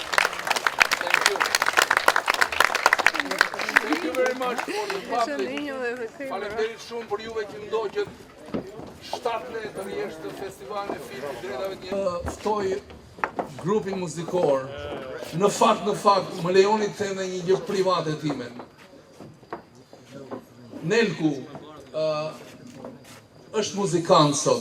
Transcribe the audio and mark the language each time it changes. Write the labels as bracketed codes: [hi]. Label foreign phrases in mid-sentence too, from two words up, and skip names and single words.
[en] Thank you. Thank you very much for the public. [sq] Faleminderit shumë për juve që ndoqët 7 netër jeshtë të festivalin e filmit drejtave të njeriut. Ftoj grupin muzikor. Në fakt, më lejoni të them një gjë [en] private time. [sq] Nelku është muzikant sot.